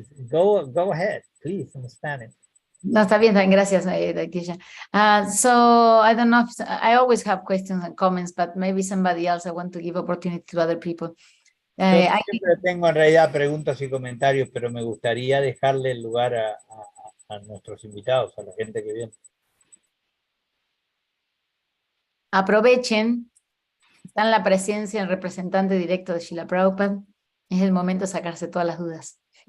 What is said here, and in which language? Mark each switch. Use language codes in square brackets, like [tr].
[en] Go ahead, please, in Spanish. [es] No, está bien, gracias, Daikisha. [en] So I don't know if I always have questions and comments, but maybe somebody else, I want to give opportunity to other people. [es] Yo siempre tengo en realidad preguntas y comentarios, pero me gustaría dejarle el lugar a nuestros invitados, a la gente que viene. aprovechen, está en la presencia el representante directo de Srila Prabhupada, es el momento de sacarse todas las dudas.